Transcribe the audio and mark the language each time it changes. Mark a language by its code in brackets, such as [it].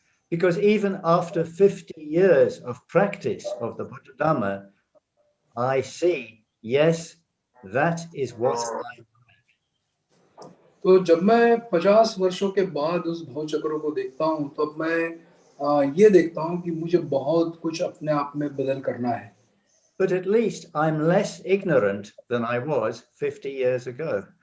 [en] Because even after 50 years of practice of the Buddha Dhamma, I see, yes, that is what I am. [hi] तो जब मैं 50 वर्षों के बाद उस भावचक्र को देखता हूँ तब मैं ये देखता हूँ कि मुझे बहुत कुछ अपने आप में बदल करना है. [en] But at least I'm less ignorant than I was 50 years ago.